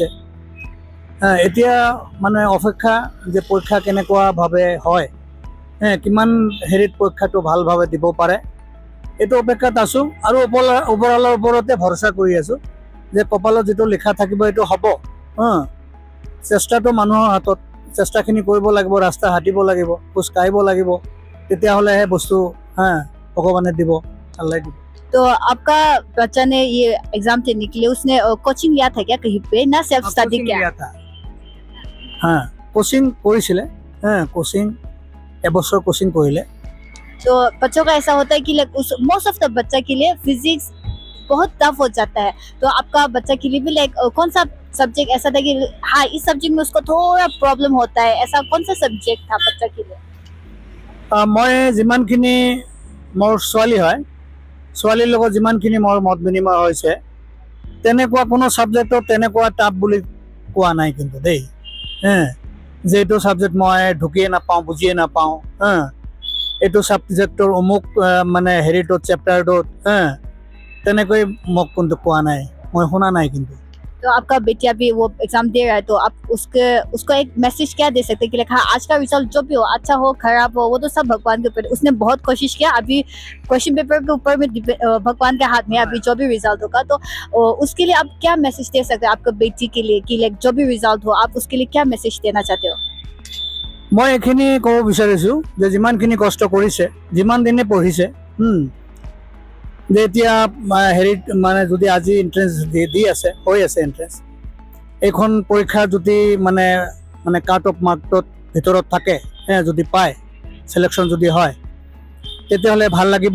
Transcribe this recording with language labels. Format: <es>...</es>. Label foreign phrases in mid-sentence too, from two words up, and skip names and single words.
<as>এতিয়া মানে অপেক্ষা যে পৰীক্ষা কেনেকুৱাভাৱে হয়, কিমান হেৰিত পৰীক্ষাটো ভালভাৱে দিব পাৰে, এইটো অপেক্ষাত আছোঁ। আৰু ওপৰৱালাৰ ওপৰতে ভৰসা কৰি আছোঁ যে কপালত যিটো লিখা থাকিব এইটো হ'ব। চেষ্টাটো মানুহৰ হাতত, চেষ্টাখিনি কৰিব লাগিব, ৰাস্তা হাঁটিব লাগিব, খোজ কাঢ়িব লাগিব, তেতিয়াহ'লেহে বস্তু ভগৱানে দিব, আল্লাই দিব।</as> <hi>तो आपका बच्चा ने ये एग्जाम देने के लिए उसने कोचिंग लिया था क्या कहीं पे, ना</hi> <en>self study</en> <hi>किया?</hi> <as>কোচিং কৰিছিলে, কোচিং এবছৰ কোচিং কৰিলে।</as> <hi>तो बच्चों का ऐसा होता है कि</hi> <en>most of the</en> <hi>बच्चा के लिए फिजिक्स बहुत टफ हो जाता है, तो आपका बच्चा के लिए भी कौन सा सब्जेक्ट ऐसा था कि हाँ इस सब्जेक्ट में उसको थोड़ा प्रॉब्लम होता है, ऐसा कौन सा सब्जेक्ट था बच्चा के लिए?</hi> <as>মই যিমানখিনি মোৰ ছোৱালী হয়, ছোৱালীৰ লগত যিমানখিনি মোৰ মত বিনিময় হৈছে, তেনেকুৱা কোনো ছাবজেক্টত তেনেকুৱা টাফ বুলি কোৱা নাই কিন্তু দেই। যে এইটো ছাবজেক্ট মই ঢুকিয়ে নাপাওঁ, বুজিয়ে নাপাওঁ, এইটো ছাবজেক্টৰ অমুক মানে হেৰিটোত চেপ্টাৰটোত তেনেকৈ মোক কিন্তু কোৱা নাই, মই শুনা নাই কিন্তু।</as> <hi>तो आपका बेटिया भी वो एग्जाम दे रहा है, तो आप उसको एक मैसेज क्या दे सकते हैं कि हाँ आज का रिजल्ट जो भी हो, अच्छा हो खराब हो, वो तो सब भगवान के ऊपर, उसने बहुत कोशिश किया, अभी</hi> <en>question paper</en> <hi>के ऊपर में भगवान के हाथ में अभी जो भी रिजल्ट होगा, तो उसके लिए आप क्या मैसेज दे सकते हैं आपके बेटी के लिए कि जो भी रिजल्ट हो आप उसके लिए क्या मैसेज देना चाहते हो?</hi> <as>মই এইখিনি ক'ব বিচাৰিছোঁ যে যিমানখিনি কষ্ট কৰিছে, যিমান দিনে পঢ়িছে, যে এতিয়া হেৰিত মানে যদি আজি এণ্ট্ৰেঞ্চ দি আছে, হৈ আছে এণ্ট্ৰেঞ্চ, এইখন পৰীক্ষা যদি মানে</as> <en>cut off</en> <as>মাৰ্কটোত ভিতৰত থাকে, যদি পায়, চিলেকশ্যন যদি হয়, তেতিয়াহ'লে ভাল লাগিব।</as>